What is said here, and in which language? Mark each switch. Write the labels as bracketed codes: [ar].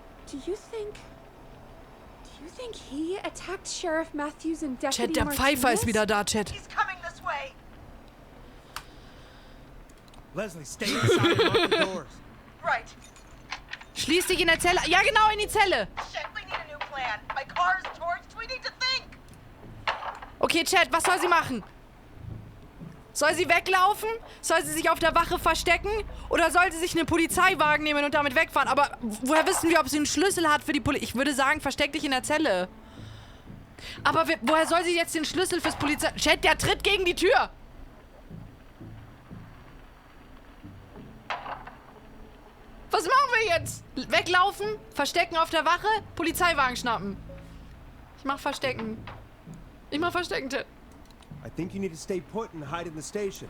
[en] Do you think he attacked Sheriff Matthews and Deputy [de] Chat, der Pfeifer ist [en] Martinez? [de] wieder da, Chat. [en] He's coming this way. Leslie, stay inside and lock the doors. Right. [de] Schließ dich in der Zelle. Ja, genau, in die Zelle. Shit, we need a new plan. My car is torched. We need to think. Okay, Chat, was soll sie machen? Soll sie weglaufen? Soll sie sich auf der Wache verstecken? Oder soll sie sich einen Polizeiwagen nehmen und damit wegfahren? Aber woher wissen wir, ob sie einen Schlüssel hat für die Polizei? Ich würde sagen, versteck dich in der Zelle. Aber woher soll sie jetzt den Schlüssel fürs Polizei... Chat, der tritt gegen die Tür! Was machen wir jetzt? Weglaufen? Verstecken auf der Wache? Polizeiwagen schnappen. Ich mach Verstecken. Ich mach Verstecken, Chat. [en] I think you need to stay put and hide in the station.